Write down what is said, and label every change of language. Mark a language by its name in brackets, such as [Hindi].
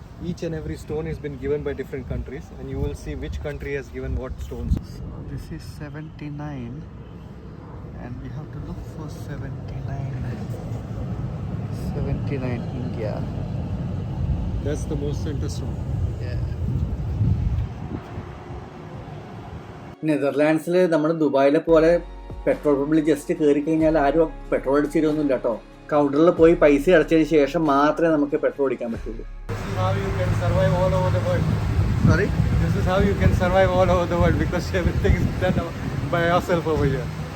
[English] Each and every stone has been given by different countries, and you will see which country has given what stones. So this is 79, and we have to look for 79. 79 India. That's the most center stone. [Malayalam] നെതർലാൻഡ്സിൽ നമ്മുടെ ദുബായിലെ പോലെ petrol പമ്പിൽ just കയറി കഴിഞ്ഞാൽ ആരും petrol അടിച്ചിരുന്നില്ല കേട്ടോ. കൗണ്ടറിൽ പോയി പൈസ അടച്ചതിന് ശേഷം മാത്രമേ നമുക്ക് പെട്രോൾ അടിക്കാൻ പറ്റുള്ളൂ. [English] How you can survive all over the world. Sorry? This is how you can survive all over the world, because everything is done by yourself over here.